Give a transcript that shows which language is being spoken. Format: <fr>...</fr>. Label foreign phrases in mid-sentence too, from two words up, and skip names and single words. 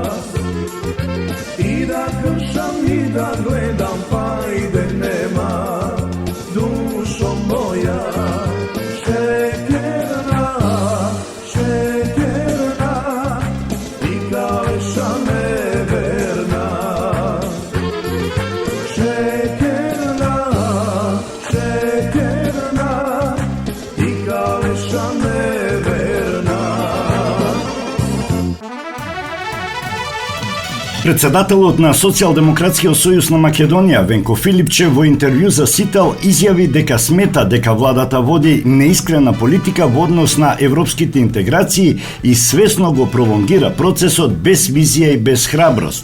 <sr>I da kršam i da gledam, pa ide nema, dušo moja.</sr> <rom>Šekerna, šekerna, ti kaleša neverna. Šekerna, šekerna, ti kaleša neverna.</rom> <mk>Председателот на Социјалдемократскиот сојуз на Македонија Венко Филипче во интервју за Сител изјави дека смета дека владата води неискрена политика во однос на европските интеграции и свесно го пролонгира процесот без визија и без храброст.</mk>